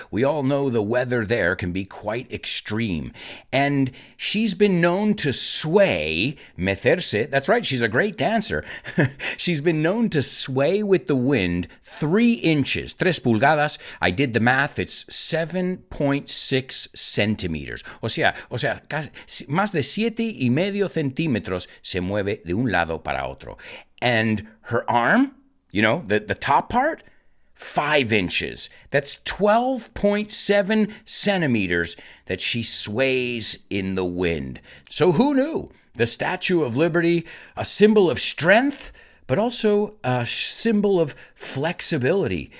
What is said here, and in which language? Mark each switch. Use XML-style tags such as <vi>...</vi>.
<en>We all know the weather there can be quite extreme. And she's been known to sway, mecerse. That's right, she's a great dancer. She's been known to sway with the wind 3 inches, 3 pulgadas. I did the math, it's 7.6 centimeters.</en> <es>O sea, más de 7.5 centímetros se mueve de un lado para otro.</es> <en>And her arm, the top part, 5 inches. That's 12.7 centimeters that she sways in the wind. So who knew? The Statue of Liberty, a symbol of strength, but also a symbol of flexibility.</en>